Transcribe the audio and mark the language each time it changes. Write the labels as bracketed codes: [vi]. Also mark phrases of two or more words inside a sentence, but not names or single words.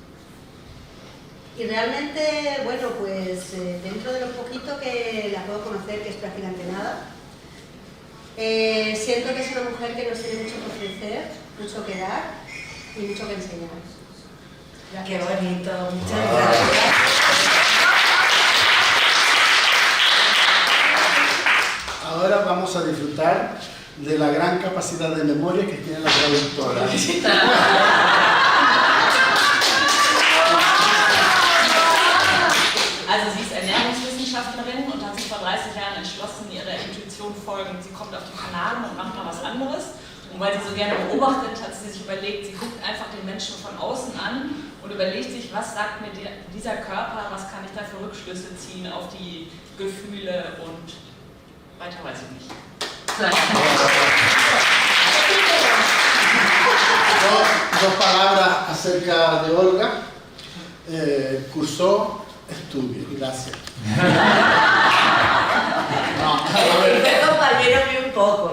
[es] Y realmente, bueno, pues dentro de lo poquito que la puedo conocer, que es prácticamente nada, siento que es una mujer que nos tiene mucho que ofrecer, mucho que dar y mucho que enseñar. Qué bonito, muchas gracias. Ahora vamos a disfrutar de la gran capacidad de memoria que tiene la traductora. [de] Also sie ist Ernährungswissenschaftlerin und hat sich vor 30 Jahren entschlossen, ihrer Intuition folgen. Sie kommt auf die Kanaren und macht mal was anderes. Und weil sie so gerne beobachtet, hat sie sich überlegt, sie guckt einfach den Menschen von außen an und überlegt sich, was sagt mir dieser Körper, was kann ich da für Rückschlüsse ziehen auf die Gefühle und weiter weiß ich nicht. [es] Dos palabras acerca de Olga. Cursó estudios, gracias. No, El compañero vi un poco.